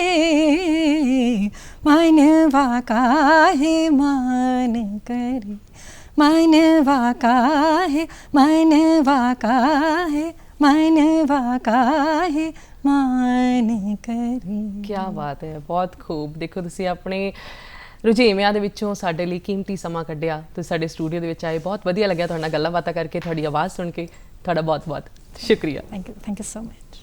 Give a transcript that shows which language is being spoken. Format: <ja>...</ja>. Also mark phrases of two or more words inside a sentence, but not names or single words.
<hi>मनवा काहे मान करे, मनवा काहे, मनवा काहे, मनवा काहे मान करे। क्या बात है, बहुत खूब।</hi> <pa>ਦੇਖੋ ਤੁਸੀਂ ਆਪਣੇ ਰੁਝੇਵਿਆਂ ਦੇ ਵਿੱਚੋਂ ਸਾਡੇ ਲਈ ਕੀਮਤੀ ਸਮਾਂ ਕੱਢਿਆ, ਤੁਸੀਂ ਸਾਡੇ ਸਟੂਡੀਓ ਦੇ ਵਿੱਚ ਆਏ, ਬਹੁਤ ਵਧੀਆ ਲੱਗਿਆ ਤੁਹਾਡੇ ਨਾਲ ਗੱਲਾਂ ਬਾਤਾਂ ਕਰਕੇ, ਤੁਹਾਡੀ ਆਵਾਜ਼ ਸੁਣ ਕੇ। ਤੁਹਾਡਾ ਬਹੁਤ ਬਹੁਤ ਸ਼ੁਕਰੀਆ।</pa> <en>Thank you so much.</en>